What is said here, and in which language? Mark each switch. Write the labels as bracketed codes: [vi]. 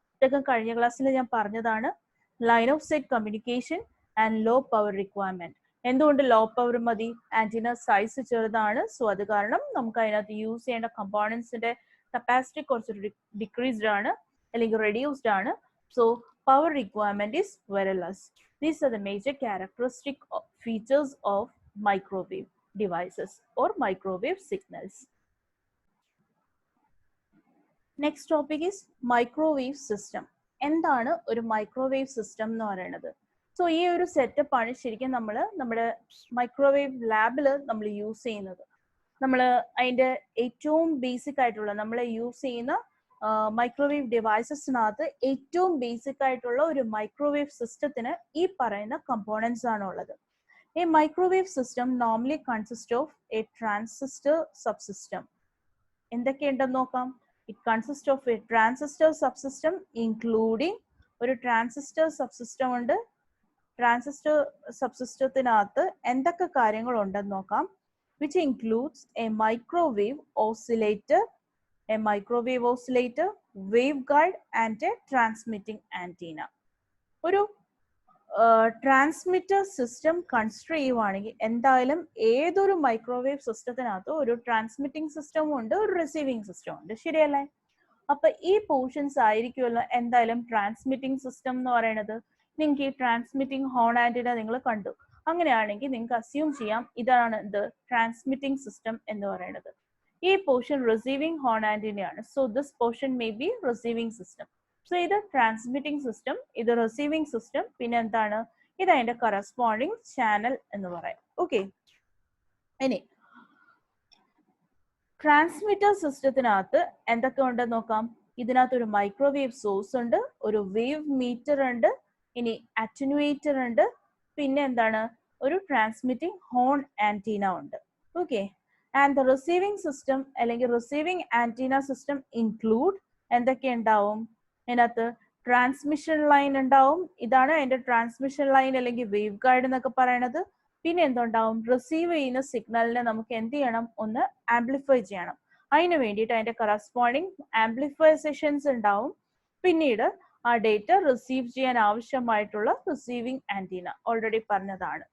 [ml] ഇതൊക്കെ കഴിഞ്ഞ ക്ലാസ്സിൽ ഞാൻ പറഞ്ഞതാണ്. [en] Line of sight communication and low power requirement. [ml] എന്തുകൊണ്ട് ലോ പവർ മതി? ആന്റിന സൈസ് ചെറുതാണ്. സോ അത് കാരണം നമുക്ക് അതിനകത്ത് യൂസ് ചെയ്യേണ്ട കമ്പോണൻസിന്റെ കപ്പാസിറ്റി കുറച്ച് ഡിക്രീസ്ഡ് ആണ് അല്ലെങ്കിൽ റെഡ്യൂസ്ഡ് ആണ്. [en] So power requirement is very less. These are the major characteristic features of microwave devices or microwave signals. Next topic is microwave system. [ml] എന്താണ് ഒരു മൈക്രോവേവ് സിസ്റ്റം എന്ന് പറയുന്നത്? സോ ഈ ഒരു സെറ്റപ്പ് ആണ് ശരിക്കും നമ്മൾ നമ്മുടെ മൈക്രോവേവ് ലാബിൽ നമ്മൾ യൂസ് ചെയ്യുന്നത്. നമ്മൾ അതിന്റെ ഏറ്റവും ബേസിക് ആയിട്ടുള്ള നമ്മൾ യൂസ് ചെയ്യുന്ന മൈക്രോവേവ് ഡിവൈസസിനകത്ത് ഏറ്റവും ബേസിക് ആയിട്ടുള്ള ഒരു മൈക്രോവേവ് സിസ്റ്റത്തിന് ഈ പറയുന്ന കമ്പോണൻസ് ആണ് ഉള്ളത്. [en] A microwave system normally consist of a transistor subsystem. [ml] എന്തൊക്കെയുണ്ടെന്ന് നോക്കാം. [en] it consist of a transistor subsystem including [ml] ഒരു ട്രാൻസിസ്റ്റർ സബ്സിസ്റ്റം ഉണ്ട്. ട്രാൻസിസ്റ്റർ സബ്സിസ്റ്റത്തിനകത്ത് എന്തൊക്കെ കാര്യങ്ങൾ ഉണ്ടെന്ന് നോക്കാം. [en] Which includes a microwave oscillator, a microwave oscillator, waveguide and a transmitting antenna. [ml] ഒരു transmitter system consider ചെയ്യുവാണെങ്കിൽ എന്തായാലും ഏതൊരു മൈക്രോവേവ് സിസ്റ്റത്തിനകത്ത് ഒരു ട്രാൻസ്മിറ്റിംഗ് സിസ്റ്റം ഉണ്ട്, ഒരു റിസീവിംഗ് സിസ്റ്റം ഉണ്ട്, ശരിയല്ലേ? അപ്പൊ ഈ പോർഷൻസ് ആയിരിക്കുമല്ലോ എന്തായാലും ട്രാൻസ്മിറ്റിംഗ് സിസ്റ്റം എന്ന് പറയുന്നത്. നിങ്ങൾക്ക് ഈ ട്രാൻസ്മിറ്റിംഗ് ഹോൺ ആന്റിന നിങ്ങൾ കണ്ടു. അങ്ങനെയാണെങ്കിൽ നിങ്ങൾക്ക് അസ്യൂം ചെയ്യാം ഇതാണ് ഇത് ട്രാൻസ്മിറ്റിംഗ് സിസ്റ്റം എന്ന് പറയുന്നത്. ഈ portion receiving horn ആന്റിനയാണ്. [en] So this portion may be receiving system. [ml] So ഇത് ട്രാൻസ്മിറ്റിംഗ് സിസ്റ്റം, ഇത് റിസീവിംഗ് സിസ്റ്റം, പിന്നെ എന്താണ് ഇത് അതിന്റെ കറസ്പോണ്ടിങ് ചാനൽ എന്ന് പറയാം. ഓക്കെ, ഇനി ട്രാൻസ്മിറ്റർ സിസ്റ്റത്തിനകത്ത് എന്തൊക്കെ ഉണ്ടെന്ന് നോക്കാം. ഇതിനകത്ത് ഒരു മൈക്രോവേവ് സോഴ്സ് ഉണ്ട്, ഒരു വേവ് മീറ്റർ ഉണ്ട്, ഇനി അറ്റനുവേറ്റർ ഉണ്ട്, പിന്നെ എന്താണ് ഒരു ട്രാൻസ്മിറ്റിംഗ് ഹോൺ ആന്റീന ഉണ്ട്. [en] okay, and the receiving system അല്ലെങ്കിൽ receiving antenna system include [ml] എന്തൊക്കെ ഉണ്ടാവും? അതിനകത്ത് ട്രാൻസ്മിഷൻ ലൈൻ ഉണ്ടാവും. ഇതാണ് അതിന്റെ ട്രാൻസ്മിഷൻ ലൈൻ അല്ലെങ്കിൽ വേവ് ഗൈഡ് എന്നൊക്കെ പറയണത്. പിന്നെ എന്തുണ്ടാവും? റിസീവ് ചെയ്യുന്ന സിഗ്നലിനെ നമുക്ക് എന്ത് ചെയ്യണം? ഒന്ന് ആംപ്ലിഫൈ ചെയ്യണം. അതിന് വേണ്ടിയിട്ട് അതിന്റെ കറസ്പോണ്ടിങ് ആംപ്ലിഫൈ സെഷൻസ് ഉണ്ടാവും. പിന്നീട് ആ ഡേറ്റ റിസീവ് ചെയ്യാൻ ആവശ്യമായിട്ടുള്ള റിസീവിംഗ് ആന്റീന ഓൾറെഡി പറഞ്ഞതാണ്.